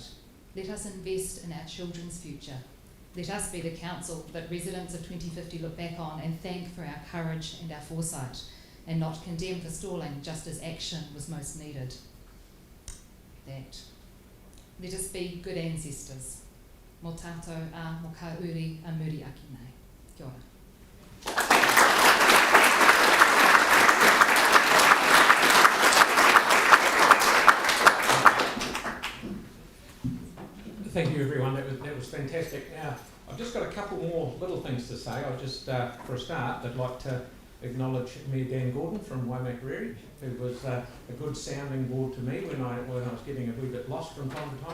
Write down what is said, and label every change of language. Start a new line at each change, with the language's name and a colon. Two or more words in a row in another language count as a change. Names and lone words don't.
English: Let us invest in our children's future. Let us be the council that residents of 2050 look back on and thank for our courage and our foresight, and not condemn for stalling just as action was most needed. Let us be good ancestors.
Māori: Mō tātou a mō ka uri a muri aki nei. Kia ora.
English: Thank you, everyone. That was fantastic. Now, I've just got a couple more little things to say. I just, for a start, I'd like to acknowledge Mayor Dan Gordon from Waimakariri, who was a good sounding board to me when I was getting a wee bit lost from time to time.